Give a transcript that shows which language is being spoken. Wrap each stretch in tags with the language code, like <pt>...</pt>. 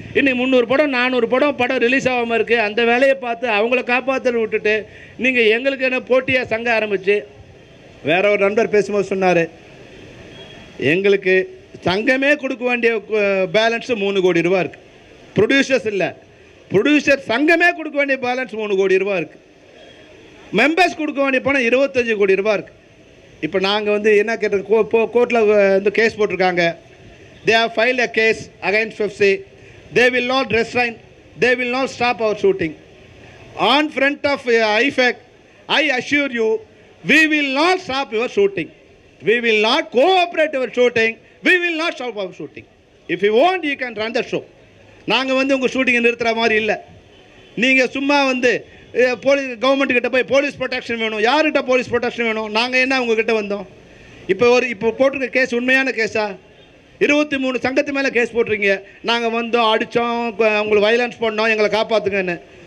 <ta>இன்றைக்கி 300 படம் 400 படம் ரிலீஸ் ஆகாமல் இருக்குது. அந்த வேலையை பார்த்து அவங்கள காப்பாற்ற விட்டுட்டு நீங்கள் எங்களுக்கு என்ன போட்டியாக சங்கம் ஆரம்பித்து, வேற ஒரு நண்பர் பேசும்போது சொன்னார், எங்களுக்கு சங்கமே கொடுக்க வேண்டிய பேலன்ஸு 3 கோடி ரூபா இருக்குது. ப்ரொடியூசர்ஸ் இல்லை, ப்ரொடியூசர் சங்கமே கொடுக்க வேண்டிய பேலன்ஸ் 3 கோடி ரூபா இருக்குது. மெம்பர்ஸ் கொடுக்க வேண்டிய பணம் 25 கோடி ரூபா இருக்குது. இப்போ நாங்கள் என்ன கேட்டோம், கோர்ட்டில் கேஸ் போட்டிருக்காங்க.</ta> <en>They have filed a case against FEFC. They will not restrain they will not stop our shooting. On front of IFAC, I assure you, we will not stop your shooting. We will not cooperate your shooting. We will not stop our shooting. If you want, you can run the show.</en> <ta>நாங்கள் வந்து உங்கள் ஷூட்டிங்கை நிறுத்துகிற மாதிரி இல்லை. நீங்கள் சும்மா வந்து government கிட்ட போய் போலீஸ் ப்ரொடெக்ஷன் வேணும், யார்கிட்ட போலீஸ் ப்ரொடெக்ஷன் வேணும், நாங்கள் என்ன உங்ககிட்ட வந்தோம்? இப்போ போட்டிருக்க கேஸ் உண்மையான கேஸா? 23 சங்கத்து மேலே கேஸ் போட்டிருக்கீங்க. நாங்கள் வந்தோம், அடித்தோம், உங்களுக்கு வயலன்ஸ் பண்ணோம், எங்களை காப்பாற்றுங்கன்னு.</ta>